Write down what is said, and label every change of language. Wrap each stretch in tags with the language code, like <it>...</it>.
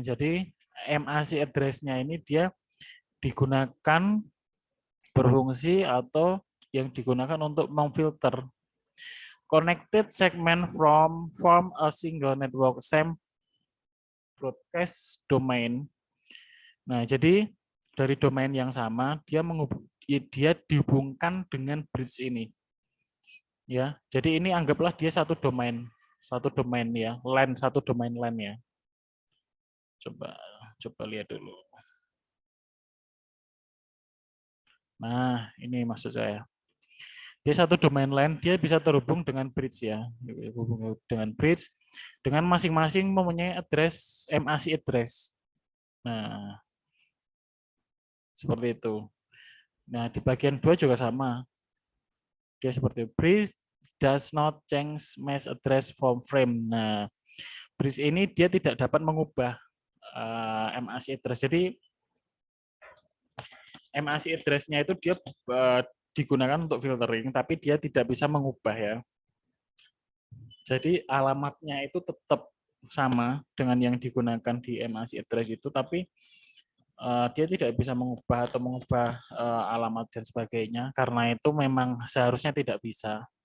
<id>Jadi MAC address-nya ini dia digunakan berfungsi atau yang digunakan untuk memfilter.</id> <en>Connected segment form a single network same broadcast domain.</en> <id>Nah, jadi dari domain yang sama dia dihubungkan dengan bridge ini. Ya, jadi ini anggaplah dia satu domain ya, satu domain LAN ya. Coba lihat dulu. Nah, ini maksud saya. Dia satu domain LAN, dia bisa terhubung dengan bridge ya. Hubung dengan bridge dengan masing-masing mempunyai address MAC address. Nah, seperti itu. Nah, di bagian 2 juga sama. Dia seperti</id> <en>bridge does not change mesh address from frame.</en> <id>Nah, bridge ini dia tidak dapat mengubah MAC address. Jadi MAC address-nya itu dia digunakan untuk filtering, tapi dia tidak bisa mengubah ya. Jadi alamatnya itu tetap sama dengan yang digunakan di MAC address itu, tapi dia tidak bisa mengubah alamat dan sebagainya, karena itu memang seharusnya tidak bisa.</id>